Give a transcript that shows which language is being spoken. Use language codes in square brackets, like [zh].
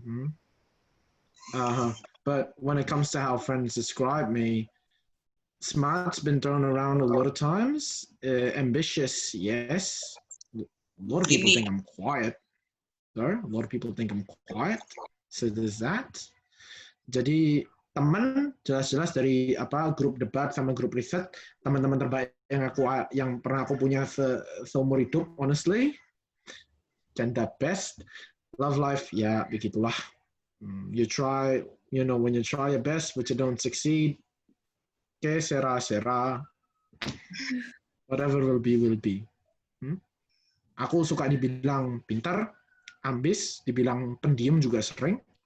[en] Hmm? But when it comes to how friends describe me, smart's been thrown around a lot of times. Ambitious, yes. A lot of people think I'm quiet, though. A lot of people think I'm quiet. So there's that. [id] Jadi teman jelas-jelas dari grup debat sama grup riset, teman-teman terbaik yang pernah aku punya seumur hidup, [en] honestly. And that best. Love life, [id] ya begitulah. [en] You try, when you try your best but you don't succeed, [es] que sera. [en] Whatever will be, will be. [id] Aku suka dibilang pintar, ambis, dibilang pendiam juga sering.